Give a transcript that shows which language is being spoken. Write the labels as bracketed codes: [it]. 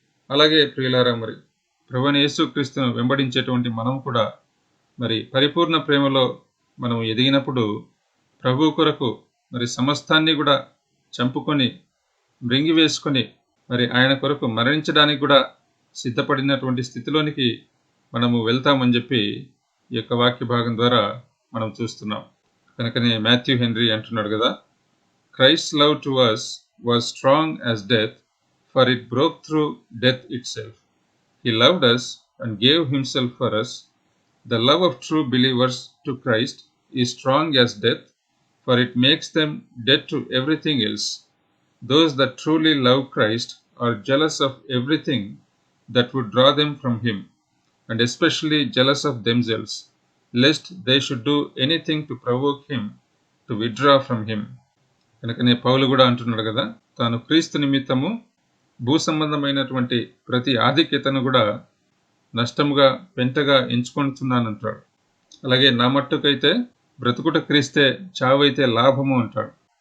[te] అలాగే ప్రియులారా, మరి ప్రభువైన యేసుక్రీస్తును వెంబడించేటువంటి మనం కూడా మరి పరిపూర్ణ ప్రేమలో మనం ఎదిగినప్పుడు ప్రభు కొరకు మరి సమస్తాన్ని కూడా చంపుకొని మృంగివేసుకొని మరి ఆయన కొరకు మరణించడానికి కూడా సిద్ధపడినటువంటి స్థితిలోనికి మనము వెళ్తామని చెప్పి ఈ యొక్క వాక్య భాగం ద్వారా మనం చూస్తున్నాం. కనుకనే మాథ్యూ హెన్రీ అంటున్నాడు కదా, [en] Christ love to us was strong as death, for it broke through death itself. He loved us and gave himself for us. The love of true believers to Christ is strong as death, for it makes them dead to everything else. Those that truly love Christ are jealous of everything that would draw them from him, and especially jealous of themselves, lest they should do anything to provoke him to withdraw from him. [te] కనుకనే పౌలు కూడా అంటున్నాడు కదా, తాను క్రీస్తు నిమిత్తము భూ సంబంధమైనటువంటి ప్రతి ఆధిక్యతను కూడా నష్టముగా పెంటగా ఎంచుకుంటున్నానంటాడు. అలాగే నా మట్టుకైతే బ్రతుకుట క్రీస్తే, చావైతే లాభము అంటాడు.